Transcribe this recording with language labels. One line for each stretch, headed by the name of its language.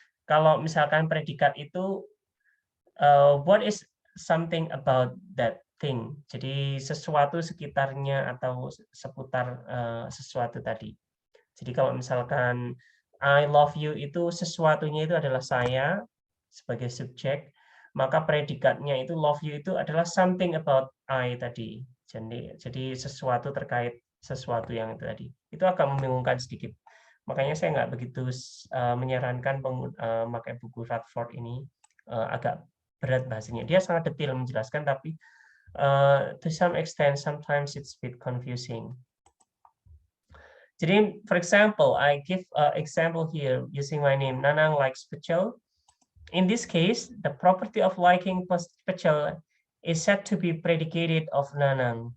Indonesian: Kalau misalkan predikat itu
English: what is something about that thing.
Indonesian: Jadi sesuatu sekitarnya atau seputar sesuatu tadi. Jadi kalau misalkan
English: I love you
Indonesian: itu sesuatunya itu adalah saya sebagai subjek, maka predikatnya itu
English: love you
Indonesian: itu adalah
English: something about I
Indonesian: tadi. Jadi sesuatu terkait sesuatu yang itu tadi. Itu agak membingungkan sedikit. Makanya saya nggak begitu menyarankan memakai buku Radford ini, agak berat bahasanya. Dia sangat detail menjelaskan, tapi
English: to some extent sometimes it's a bit confusing. Jadi, for example, I give an example here using my name, Nanang likes pecel. In this case, the property of liking pecel is said to be predicated of Nanang.